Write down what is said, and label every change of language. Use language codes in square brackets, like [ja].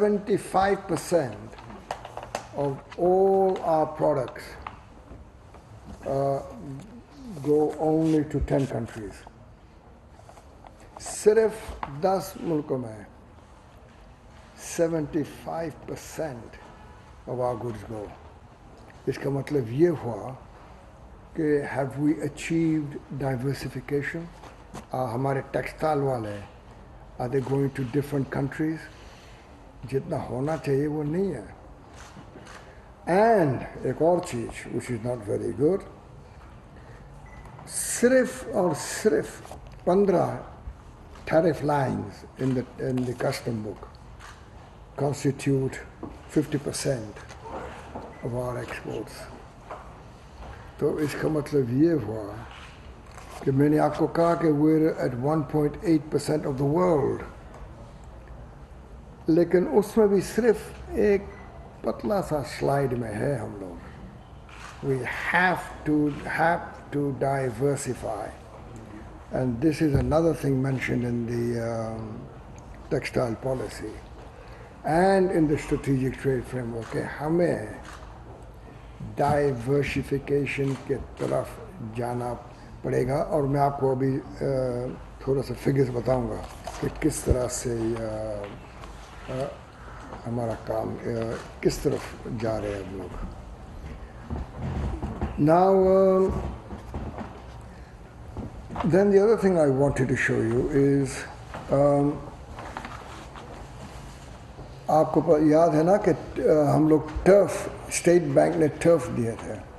[en] 75% of all our products go only to 10 countries. [ur] صرف 10 ملکوں میں [en] 75% of our goods go. [ur] اس کا مطلب یہ ہوا کہ [en] have we achieved diversification? [ur] ہمارے ٹیکسٹائل والے [en] are they going to different countries? [ur] جتنا ہونا چاہیے وہ نہیں ہے. [en] And [ur] ایک اور چیز [en] which is not very good, [ur] صرف اور صرف [en] 15 tariff lines in the custom book constitute 50% of our exports. [ur] تو اس کا مطلب یہ ہوا کہ میں نے آپ کو کہا کہ [en] we're at 1.8% of the world، [ur] لیکن اس میں بھی صرف ایک پتلا سا سلائڈ میں ہے ہم لوگ. [en] We have to diversify, and this is another thing mentioned in the textile policy and in the strategic trade framework [ur] کہ ہمیں ڈائیورسیفیکیشن کے طرف جانا پڑے گا. اور میں آپ کو ابھی تھوڑا سا فگرز بتاؤں گا کہ کس طرح سے ہمارا کام کس طرف جا رہے ہیں ہم لوگ. [en] Now then the other thing I wanted to show you is [ur] آپ کو یاد ہے نا کہ ہم لوگ ٹرف اسٹیٹ بینک نے ٹرف دیے تھے.